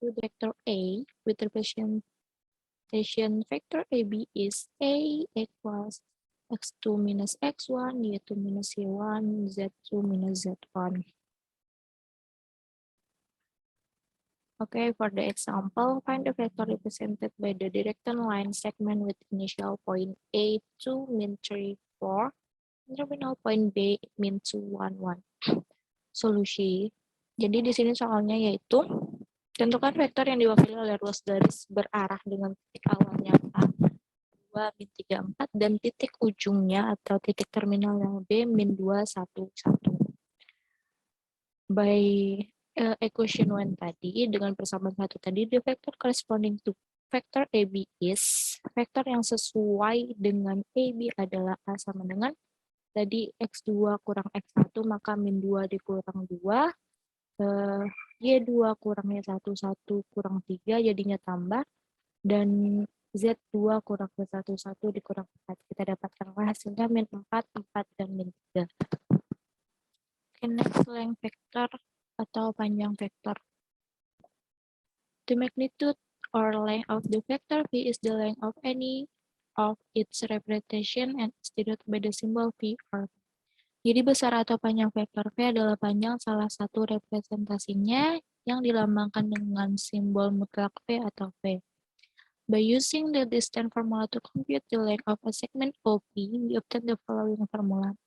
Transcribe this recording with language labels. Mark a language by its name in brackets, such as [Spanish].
[English] The vector A with representation vector AB is A equals x2 minus x1, y2 minus y1, z2 minus z1. Okay, for the example, find the vector represented by the direction line segment with initial point A 2, min 3, 4. Terminal point B min 2, 1, 1. [Indonesian] Solusi. Jadi di sini soalnya yaitu tentukan vektor yang diwakili oleh ruas garis berarah dengan titik awalnya A 2, min 3, 4 dan titik ujungnya atau titik terminalnya B min 2, 1, 1. [English] By equation 1 [Indonesian] tadi dengan persamaan 1 tadi, [English] the vector corresponding to vector AB is [Indonesian] vektor yang sesuai dengan AB adalah A sama dengan tadi X2 kurang X1, maka min 2 dikurang 2, Y2 kurang Y1, 1 kurang 3, jadinya tambah, dan Z2 kurang Y1, 1 dikurang 4. Kita dapatkan hasilnya min 4, 4, dan min 3. [English] Okay, next, length vector [Indonesian] atau panjang vektor. [English] The magnitude or length of the vector V is the length of any of its representation and is denoted by the symbol V or V. [Indonesian] Jadi besar atau panjang vektor V adalah panjang salah satu representasinya yang dilambangkan dengan simbol mutlak V atau V. [English] By using the distance formula to compute the length of a segment OP, we obtain the following formula.